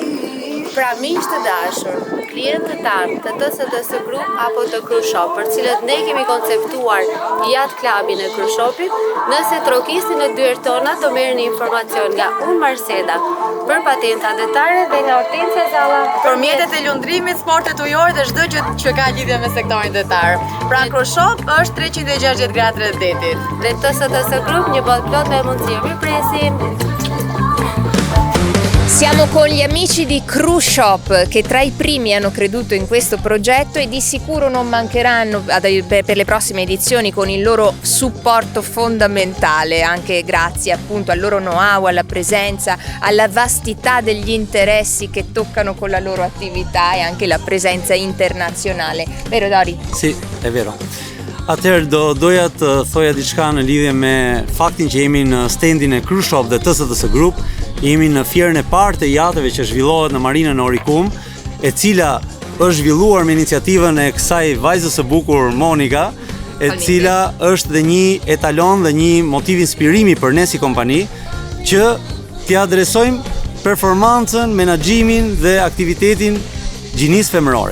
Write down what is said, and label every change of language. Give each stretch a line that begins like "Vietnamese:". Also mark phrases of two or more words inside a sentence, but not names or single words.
Albanian: Pra miq të dashur, klientët tanë të TSTS Group apo të Krushop, për cilët ne kemi konceptuar Yacht Clubin e Krushopit, nëse trokisni në dyert tona të merrni informacion nga unë Marseda për patenta detare dhe nga Hortensia Zalla për mjetet e lundrimit, sportet ujore dhe çdo gjë që ka lidhje me sektorin detar. Pra Krushop është 360 gradë rreth detit. Dhe TSTS Group, një botë plot me mundësi. Mirpresim.
Italian: Siamo con gli amici di Krushop che tra i primi hanno creduto in questo progetto e di sicuro non mancheranno per le prossime edizioni con il loro supporto fondamentale, anche grazie appunto al loro know-how, alla presenza, alla vastità degli interessi che toccano con la loro attività e anche la presenza internazionale. Vero Dori? Sì, è vero.
Albanian: Atëherë doja të thoja diçka në lidhje me faktin që jemi në standin e Krushop dhe TSTS Group. Jemi në fierën e parë të jateve që zhvillohet në marinën e Orikum, e cila është zhvilluar me iniciativën e kësaj vajzës së bukur Monika, e cila është dhe një etalon dhe një motiv inspirimi për ne si kompani, që t'i adresojmë performancën, menaxhimin dhe aktivitetin gjinisë femërore.